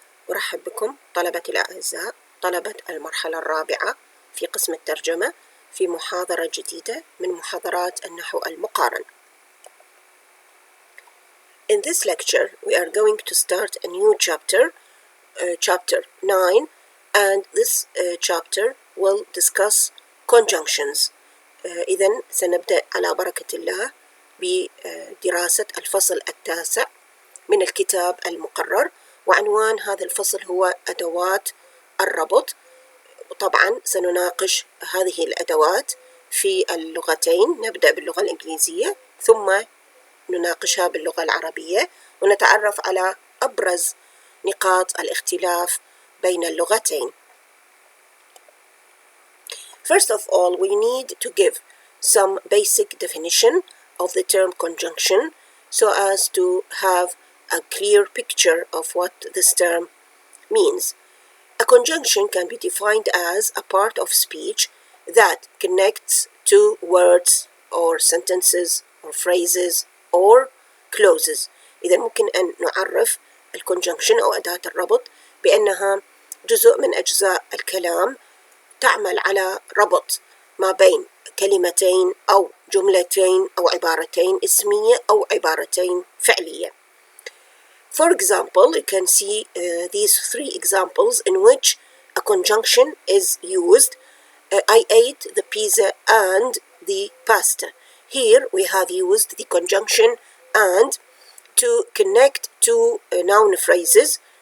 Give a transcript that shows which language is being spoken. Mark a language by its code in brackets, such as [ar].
[ar] أرحب بكم طلبتي الأعزاء طلبة المرحلة الرابعة في قسم الترجمة في محاضرة جديدة من محاضرات النحو المقارن. [en] In this lecture, we are going to start a new chapter, chapter 9, and this chapter will discuss conjunctions. [ar] إذن سنبدأ على بركة الله بدراسة الفصل التاسع من الكتاب المقرر، وعنوان هذا الفصل هو أدوات الربط. طبعا سنناقش هذه الأدوات في اللغتين، نبدأ باللغة الإنجليزية ثم نناقشها باللغة العربية ونتعرف على أبرز نقاط الاختلاف بين اللغتين. [en] First of all, we need to give some basic definition of the term conjunction so as to have a clear picture of what this term means. A conjunction can be defined as a part of speech that connects two words or sentences or phrases or clauses. [ar] إذا ممكن أن نعرف الconjunction أو أداة الربط بأنها جزء من أجزاء الكلام تعمل على ربط ما بين كلمتين أو جملتين أو عبارتين اسمية أو عبارتين فعلية. [en] For example, you can see these three examples in which a conjunction is used. I ate the pizza and the pasta. Here we have used the conjunction and to connect two noun phrases.